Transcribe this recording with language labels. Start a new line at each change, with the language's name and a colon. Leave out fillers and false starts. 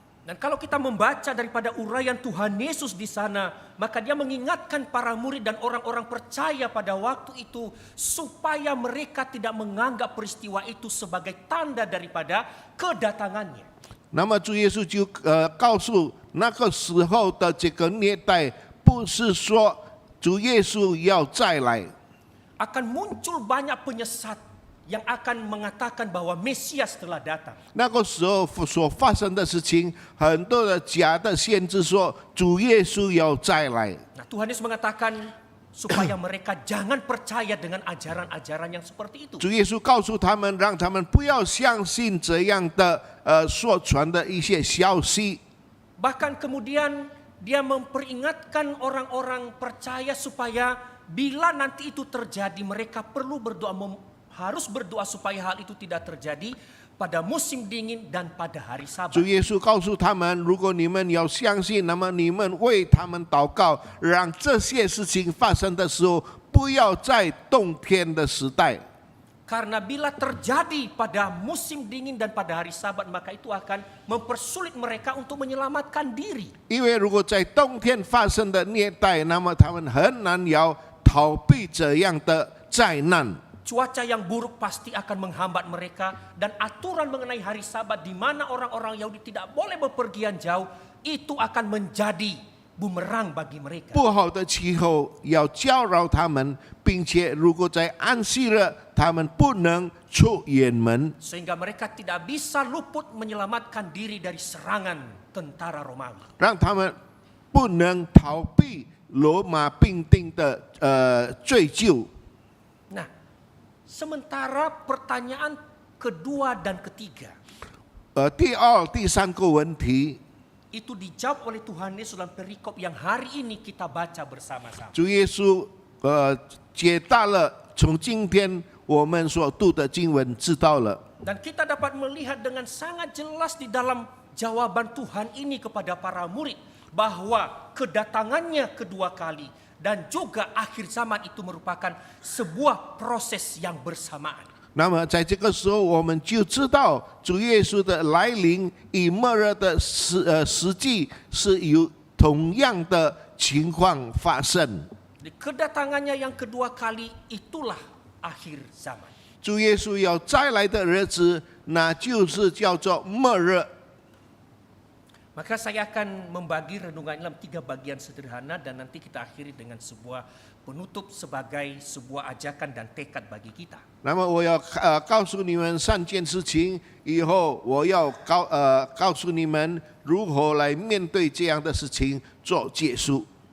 Indonesian: Dan kalau kita membaca daripada uraian Tuhan Yesus di sana, maka dia mengingatkan para murid dan orang-orang percaya pada waktu itu supaya mereka tidak menganggap peristiwa itu sebagai tanda daripada kedatangannya.
Chinese: 那么主耶稣就告诉那个时候的这个年代，不是说主耶稣要再来，
Indonesian: Akan muncul banyak penyesat yang akan mengatakan bahwa Mesias telah datang.
Chinese: 那个时候所发生的事情，很多的假的先知说主耶稣要再来。
Indonesian: Nah, Tuhan Yesus mengatakan supaya mereka jangan percaya dengan ajaran-ajaran yang seperti itu.
Chinese: 主耶稣告诉他们，让他们不要相信这样的所传的一些消息。
Indonesian: Bahkan kemudian dia memperingatkan orang-orang percaya supaya bila nanti itu terjadi mereka perlu berdoa, harus berdoa supaya hal itu tidak terjadi pada musim dingin dan pada hari
Chinese: 主
Indonesian: Sabat.
Chinese: 耶稣告诉他们，如果你们要相信，那么你们为他们祷告，让这些事情发生的时候，不要在冬天的时代。
Indonesian: Karena bila terjadi pada musim dingin dan pada hari Sabat, maka itu akan mempersulit mereka untuk menyelamatkan diri.
Chinese: 因为如果在冬天发生的年代，那么他们很难要逃避这样的灾难。
Indonesian: Cuaca yang buruk pasti akan menghambat mereka, dan aturan mengenai hari Sabat di mana orang-orang Yahudi tidak boleh bepergian jauh itu akan menjadi bumerang bagi mereka.
Chinese: 不好的气候要搅扰他们，并且如果在安息日，他们不能出远门，
Indonesian: Sehingga mereka tidak bisa luput menyelamatkan diri dari serangan tentara Romawi.
Chinese: 让他们不能逃避罗马兵丁的追究。
Indonesian: Nah, sementara pertanyaan kedua dan ketiga
Chinese: 第二、第三个问题，
Indonesian: itu dijawab oleh Tuhan Yesus dalam perikop yang hari ini kita baca bersama-sama.
Chinese: 主耶稣解答了从今天我们所读的经文知道了。
Indonesian: Dan kita dapat melihat dengan sangat jelas di dalam jawaban Tuhan ini kepada para murid bahwa kedatangannya kedua kali dan juga akhir zaman itu merupakan sebuah proses yang bersamaan.
Chinese: 那么在这个时候，我们就知道主耶稣的来临与末日的实际是有同样的情况发生。
Indonesian: Di kedatangannya yang kedua kali itulah akhir zaman.
Chinese: 主耶稣要再来的日子，那就是叫做末日。
Indonesian: Maka saya akan membagi renungan dalam 3 bagian sederhana dan nanti kita akhiri dengan sebuah penutup sebagai sebuah ajakan dan tekad bagi kita.
Chinese: 那么我要告诉你们3件事情，以后我要告诉你们如何来面对这样的事情做结束。